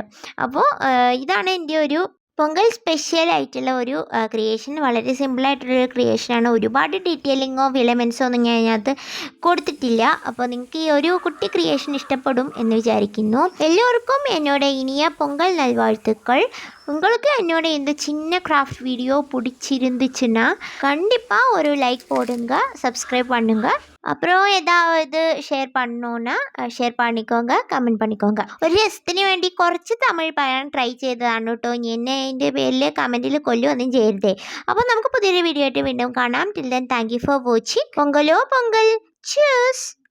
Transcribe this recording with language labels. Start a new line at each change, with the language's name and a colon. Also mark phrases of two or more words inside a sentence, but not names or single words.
Malayalam: അപ്പോൾ ഇതാണ് എൻ്റെ ഒരു പൊങ്കൽ സ്പെഷ്യൽ ആയിട്ടുള്ള ഒരു ക്രിയേഷൻ. വളരെ സിമ്പിളായിട്ടുള്ളൊരു ക്രിയേഷനാണ്. ഒരുപാട് ഡീറ്റെയിലിങ്ങോ ഫിലമെൻസോ ഒന്നും ഞാൻ അതിനകത്ത് കൊടുത്തിട്ടില്ല. അപ്പോൾ നിങ്ങൾക്ക് ഈ ഒരു കുട്ടി ക്രിയേഷൻ ഇഷ്ടപ്പെടും എന്ന് വിചാരിക്കുന്നു. എല്ലാവർക്കും എന്നോട്
Tamil: இனிய பொங்கல் நல்வாழ்த்துக்கள். உங்களுக்கு என்னோட இந்த சின்ன கிராஃப்ட் வீடியோ பிடிச்சிருந்துச்சுன்னா கண்டிப்பாக ஒரு லைக் போடுங்க, சப்ஸ்கிரைப் பண்ணுங்கள். அப்புறம் ஏதாவது ஷேர் பண்ணணுன்னா ஷேர் பண்ணிக்கோங்க, കമൻറ്റ് பண்ணிக்கோங்க.
Malayalam: ഒരു രസത്തിന് വേണ്ടി കുറച്ച് തമിഴ് പറയാൻ ട്രൈ ചെയ്തതാണ് കേട്ടോ. എന്നെ എൻ്റെ പേരിൽ കമൻറ്റിൽ കൊല്ലുമൊന്നും ചെയ്യരുതേ. അപ്പോൾ നമുക്ക് പുതിയൊരു വീഡിയോ ആയിട്ട് വീണ്ടും കാണാം.
English: till then thank you for watching.
Tamil: பொங்கலோ பொங்கல்.
English: Cheers.